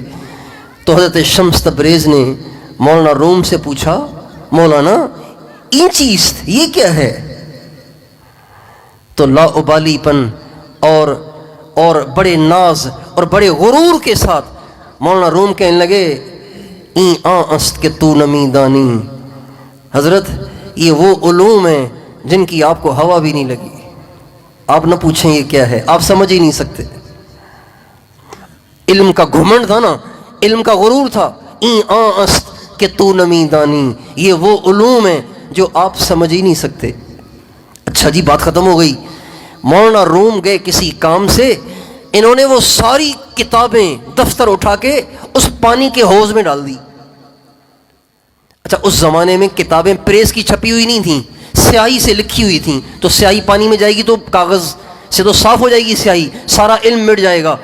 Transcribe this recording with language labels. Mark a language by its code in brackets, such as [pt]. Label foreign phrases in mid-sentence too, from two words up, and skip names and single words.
[ur] تو حضرت شمس تبریز نے مولانا روم سے پوچھا، [fa] مولانا این چیز [ur] یہ کیا ہے؟ تو لا ابالی پن اور بڑے ناز اور بڑے غرور کے ساتھ مولانا روم کہنے لگے، [fa] این است کہ تو نمی دانی، [ur] حضرت یہ وہ علوم ہیں جن کی آپ کو ہوا بھی نہیں لگی، آپ نہ پوچھیں یہ کیا ہے، آپ سمجھ ہی نہیں سکتے۔ علم کا گھمنڈ تھا نا، علم کا غرور تھا۔ [fa] این است کہ تو نمی دانی، [ur] یہ وہ علوم ہیں جو آپ سمجھ ہی نہیں سکتے۔ اچھا جی، بات ختم ہو گئی۔ مولانا روم گئے کسی کام سے، انہوں نے وہ ساری کتابیں دفتر اٹھا کے اس پانی کے حوض میں ڈال دی۔ اچھا، اس زمانے میں کتابیں پریس کی چھپی ہوئی نہیں تھیں، سیاہی سے لکھی ہوئی تھیں، تو سیاہی پانی میں جائے گی تو کاغذ سے تو صاف ہو جائے گی سیاہی، سارا علم مٹ جائے گا۔